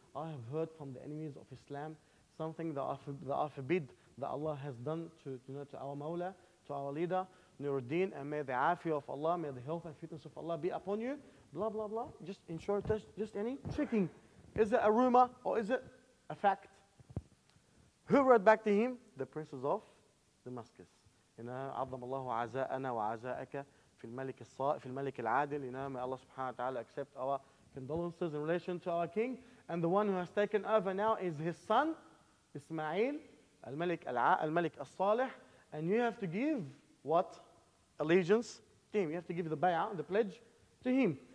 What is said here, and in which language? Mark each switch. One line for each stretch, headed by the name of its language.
English: I have heard from the enemies of Islam something that I forbid that Allah has done to our Mawla, to our leader, Nuruddin, and may the afiyah of Allah, may the health and fitness of Allah be upon you, blah, blah, blah. Just in short, just any checking. Is it a rumor or is it a fact? Who wrote back to him? The princes of Damascus.
Arabic: عظم الله عزاءنا وعزاءك في الملك العادل.
English: May Allah subhanahu wa ta'ala accept our condolences in relation to our king. And the one who has taken over now is his son, Ismail, al-Malik al-Salih. And you have to give what? Allegiance to him. You have to give the bay'ah, the pledge to him.